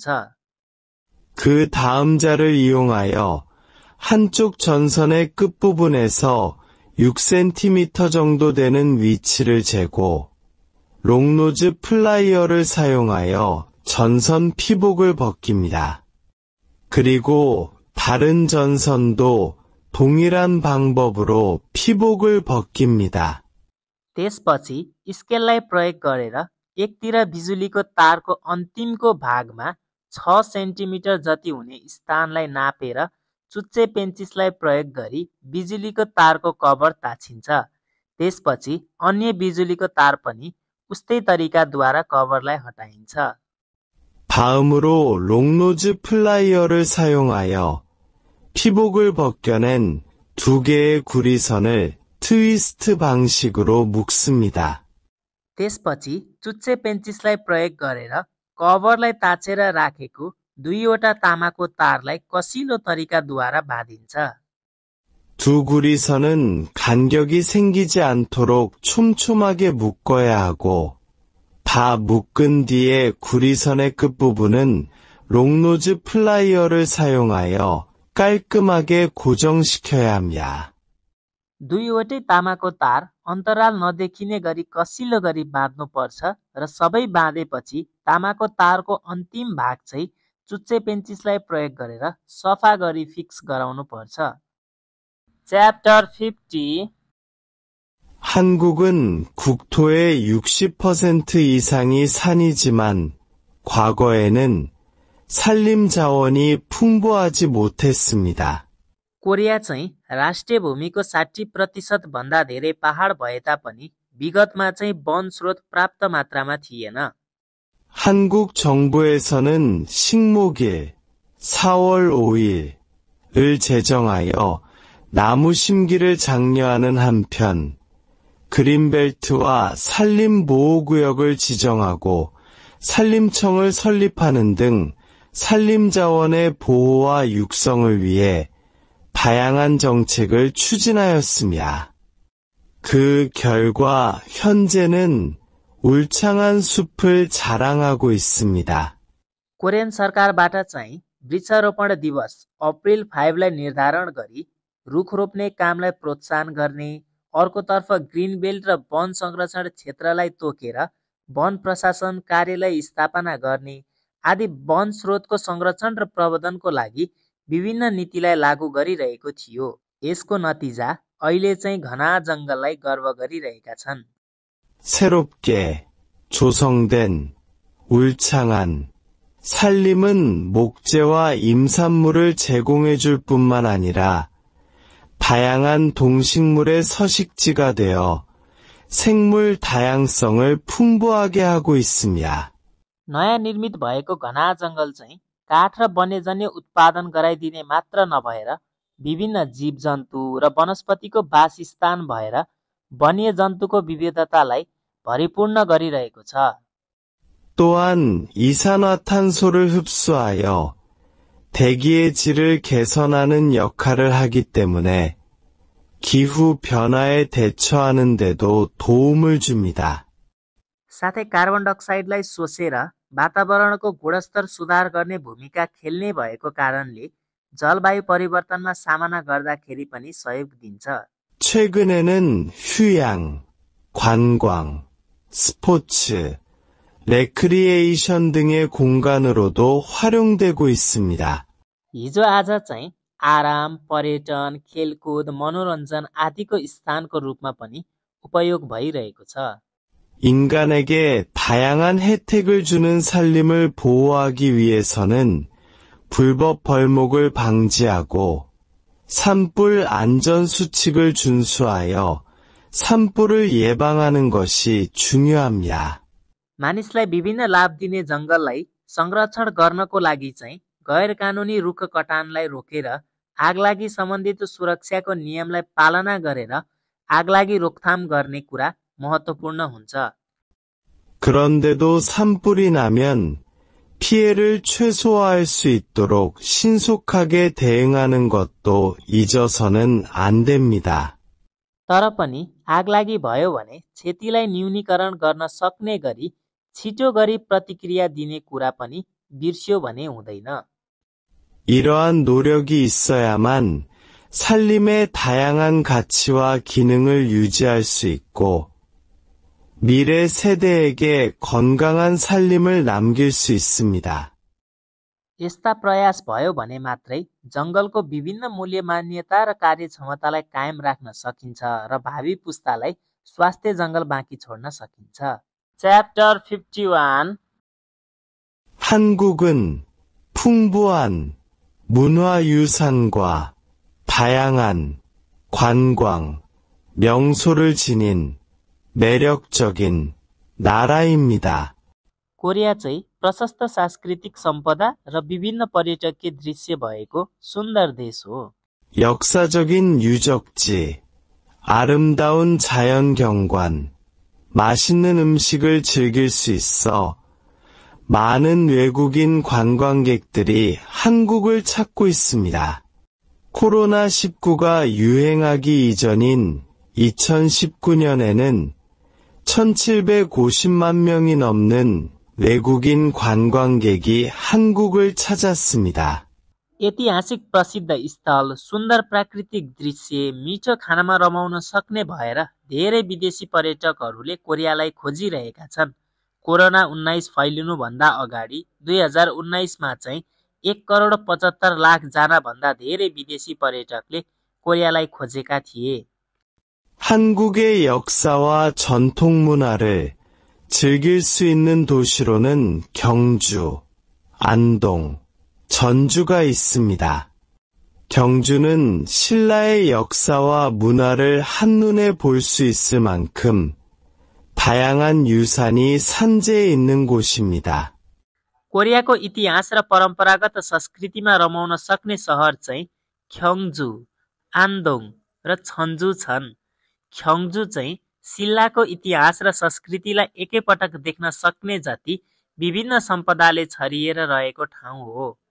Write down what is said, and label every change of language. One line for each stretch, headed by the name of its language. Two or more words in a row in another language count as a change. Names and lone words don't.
Korean: 그 다음 자를 이용하여 한쪽 전선의 끝부분에서 6cm 정도 되는 위치를 재고 롱노즈 플라이어를 사용하여 전선 피복을 벗깁니다. 그리고 다른 전선도 동일한 방법으로 피복을 벗깁니다.
Nepali: त्यसपछि स्केललाई प्रयोग गरेर एकतिर बिजुलीको तारको अन्तिमको भागमा 6 सेन्टिमिटर जति हुने स्थानलाई नापेर चुच्चे पेन्चिसलाई प्रयोग गरी बिजुलीको तारको कभर ताछिन्छ। त्यसपछि अन्य बिजुलीको तार पनि उस्तै तरिकाद्वारा कभरलाई हटाइन्छ।
Korean: 다음으로 롱노즈 플라이어를 사용하여 피복을 벗겨낸 두 개의 구리선을 트위스트 방식으로 묶습니다.
Nepali: त्यसपछि चुच्चे पेन्चिसलाई प्रयोग गरेर कभरलाई ताछेर राखेको दुईवटा तामाको तारलाई कसिलो तरिकाद्वारा बाँधिन्छ।
Korean: 두 구리선은 간격이 생기지 않도록 촘촘하게 묶어야 하고 다 묶은 뒤에 구리선의 끝부분은 롱노즈 플라이어를 사용하여 깔끔하게 고정시켜야 합니다.
Nepali: दुईवटै तामाको तार अन्तराल नदेखिने गरी कसिलो गरी बाँध्नुपर्छ र सबै बाँधेपछि तामाको तारको अन्तिम भाग चाहिँ चुच्चे पेन्चिसलाई प्रयोग गरेर सफा गरी फिक्स गराउनुपर्छ। च्याप्टर 50
Korean: 한국은 국토의 60% 이상이 산이지만 과거에는 산림 자원이 풍부하지 못했습니다.
Nepali: कोरिया चाहिँ राष्ट्रिय भूमिको 60% भन्दा धेरै पहाड भए तापनि विगतमा चाहिँ वन स्रोत प्राप्त मात्रामा थिएन।
Korean: 한국 정부에서는 식목일 4월 5일을 제정하여 나무 심기를 장려하는 한편 그린벨트와 산림보호구역을 지정하고 산림청을 설립하는 등 산림자원의 보호와 육성을 위해 다양한 정책을 추진하였습니다. 그 결과 현재는 울창한 숲을 자랑하고 있습니다.
Nepali: कोरियन सरकारबाट चाहिँ वृक्षारोपण दिवस अप्रिल 5 लाई निर्धारण गरी रुख रोप्ने कामलाई प्रोत्साहन गर्ने, अर्कोतर्फ
English: green belt
Nepali: र वन संरक्षण क्षेत्रलाई तोकेर वन प्रशासन कार्यालय स्थापना गर्ने आदि वन स्रोतको संरक्षण र प्रबन्धनको लागि विभिन्न नीतिलाई लागू गरिरहेको थियो। यसको नतिजा अहिले चाहिँ घना जंगललाई गर्व गरिरहेका छन्।
Korean: 새롭게 조성된 울창한 산림은 목재와 임산물을 제공해줄 뿐만 아니라 다양한 동식물의 서식지가 되어 생물 다양성을 풍부하게 하고 있습니다.
Nepali: नयाँ निर्मित भएको घना जंगल चाहिँ काठ र वन्यजन्य उत्पादन गराइदिने मात्र नभएर विभिन्न जीवजन्तु र वनस्पतिको वासस्थान भएर वन्यजन्तुको विविधतालाई परिपूर्ण गरिरहेको छ।
Korean: 또한 이산화탄소를 흡수하여 대기의 질을 개선하는 역할을 하기 때문에 기후 변화에 대처하는 데도 도움을 줍니다.
Nepali: साथै कार्बन डाइअक्साइडलाई सोसेर वातावरणको गुणस्तर सुधार गर्ने भूमिका खेल्ने भएको कारणले जलवायु परिवर्तनमा सामना गर्दाखेरि पनि सहयोग दिन्छ।
Korean: 최근에는 휴양, 관광, 스포츠, 레크리에이션 등의 공간으로도 활용되고 있습니다.
Nepali: हिजो आज चाहिँ आराम, पर्यटन, खेलकुद, मनोरञ्जन आदिको स्थानको रूपमा पनि उपयोग भइरहेको छ।
Korean: 인간에게 다양한 혜택을 주는 산림을 보호하기 위해서는 불법 벌목을 방지하고 산불 안전 수칙을 준수하여 산불을 예방하는 것이 중요합니다.
Nepali: मानिसलाई विभिन्न लाभ दिने जंगललाई संरक्षण गर्नको लागि चाहिँ गैर कानूनी रुख कटानलाई रोकेर आगलागी सम्बन्धित सुरक्षाको नियमलाई पालना गरेर आगलागी रोकथाम गर्ने कुरा महत्त्वपूर्ण हुन्छ।
Korean: 그런데도 산불이 나면 피해를 최소화할 수 있도록 신속하게 대응하는 것도 잊어서는 안 됩니다.
Nepali: तर पनि आगलागी भयो भने क्षतिलाई न्यूनीकरण गर्न सक्ने गरी छिटो गरी प्रतिक्रिया दिने कुरा पनि बिर्स्यो भने हुँदैन।
Korean: 이러한 노력이 있어야만 산림의 다양한 가치와 기능을 유지할 수 있고 미래 세대에게 건강한 산림을 남길 수 있습니다.
Nepali: यस्ता प्रयास भयो भने मात्रै जङ्गलको विभिन्न मूल्य मान्यता र कार्यक्षमतालाई कायम राख्न सकिन्छ र भावी पुस्तालाई स्वास्थ्य जङ्गल बाँकी छोड्न सकिन्छ। च्याप्टर 51
Korean: 한국은 풍부한 문화유산과 다양한 관광, 명소를 지닌 매력적인 나라입니다.
Nepali: कोरिया चाहिँ प्रशस्त सांस्कृतिक सम्पदा र विभिन्न पर्यटकीय दृश्य भएको सुन्दर देश हो।
Korean: 역사적인 유적지, 아름다운 자연경관, 맛있는 음식을 즐길 수 있어 많은 외국인 관광객들이 한국을 찾고 있습니다. 코로나19가 유행하기 이전인 2019년에는 1750만 명이 넘는 외국인 관광객이 한국을 찾았습니다.
Nepali: ऐतिहासिक प्रसिद्ध स्थल, सुन्दर प्राकृतिक दृश्य, मिठो खानामा रमाउन सक्ने भएर धेरै विदेशी पर्यटकहरूले कोरियालाई खोजिरहेका छन्। कोरोना-19 फैलिनुभन्दा अगाडि 2019 मा चाहिँ 1,75,00,000 जना भन्दा धेरै विदेशी पर्यटकले कोरियालाई खोजेका थिए।
Korean: 한국의 역사와 전통 문화를 즐길 수 있는 도시로는 경주, 안동, 전주가 있습니다. 경주는 신라의 역사와 문화를 한눈에 볼 수 있을 만큼 다양한 유산이 산재해 있는 곳입니다.
Nepali: कोरियाको इतिहास र परम्परागत संस्कृतिमा रमाउन सक्ने सहर चाहिँ ख्यङ्जु, आन्दोङ र छन्जु छन्। ख्यङ्जु चाहिँ सिल्लाको इतिहास र संस्कृतिलाई एकैपटक देख्न सक्ने जति विभिन्न सम्पदाले छरिएर रहेको ठाउँ हो।